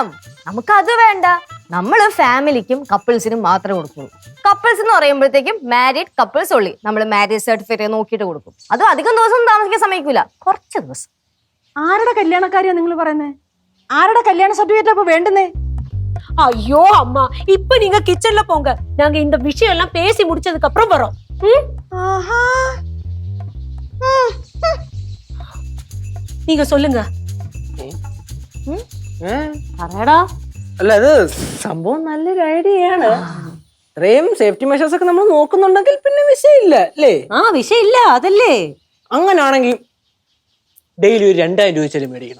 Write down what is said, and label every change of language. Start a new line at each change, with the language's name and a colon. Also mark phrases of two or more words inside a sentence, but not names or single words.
Malayalam: നമുക്ക് അത് വേണ്ട. നമ്മള് ഫാമിലിക്കും കപ്പിൾസിനും മാത്രമേ കൊടുക്കുള്ളൂ. കപ്പിൾസ് എന്ന് പറയുമ്പോഴത്തേക്കും
English: married couples
Malayalam: ഉള്ളി നമ്മൾ
English: marriage certificate
Malayalam: നോക്കിയിട്ട് കൊടുക്കും. അതും അധികം ദിവസം താമസിക്കാൻ സമ്മതിക്കൂല, കുറച്ച് ദിവസം. ആരുടെ കല്യാണക്കാരിയാ നിങ്ങൾ പറയുന്നത്? ആരുടെ കല്യാണ സർട്ടിഫിക്കറ്റ് അപ്പൊ വേണ്ടുന്നേ?
Tamil: ஐயோ அம்மா, இப்ப நீங்க கிச்சன்ல போங்க. நாங்க இந்த விஷயம் எல்லாம் பேசி முடிச்சதுக்கு அப்புறம் வரோம். நீங்க சொல்லுங்க.
Malayalam: പറയടാ. അല്ല, അത് സംഭവം നല്ലൊരു ഐഡിയ ആണ്. ഇത്രയും
English: safety measures
Malayalam: ഒക്കെ നമ്മൾ നോക്കുന്നുണ്ടെങ്കിൽ പിന്നെ വിഷയമില്ല അല്ലേ? വിഷയമില്ല, അതല്ലേ? അങ്ങനാണെങ്കിൽ ഡെയിലി ഒരു 2000 രൂപ വെച്ചാലും മേടിക്കണം.